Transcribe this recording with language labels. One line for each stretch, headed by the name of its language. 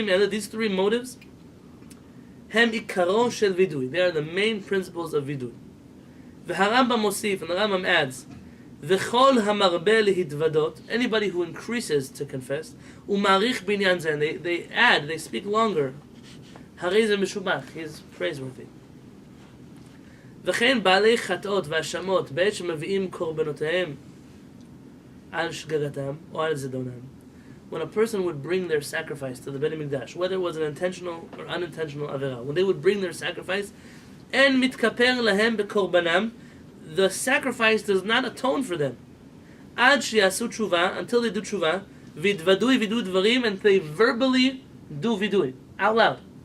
English: These 3 motives,
Hebrew: הם עיקרו של וידוי.
English: They are the main principles of וידוי.
Hebrew: והרמב"ם מוסיף,
English: and the Rambam adds,
Hebrew: וכל המרבה להתוודות,
English: anybody who increases to confess,
Hebrew: ומעריך בעניין זה,
English: and they add, they speak longer,
Hebrew: הרי זה משובח,
English: he is praiseworthy.
Hebrew: וכן בעלי חטאות והאשמות בעת שמביאים קורבנותיהם על שגגתם או על זדונם.
English: When a person would bring their sacrifice to the Beit HaMikdash, whether it was an intentional or unintentional avera, when they would bring their sacrifice, and
Hebrew: mitkaper lahem bekorbanam,
English: the sacrifice does not atone for them.
Hebrew: Ad sheyasu teshuvah,
English: until they do teshuvah,
Hebrew: vidvadui vidu dvarim,
English: and they verbally do vidui, out loud.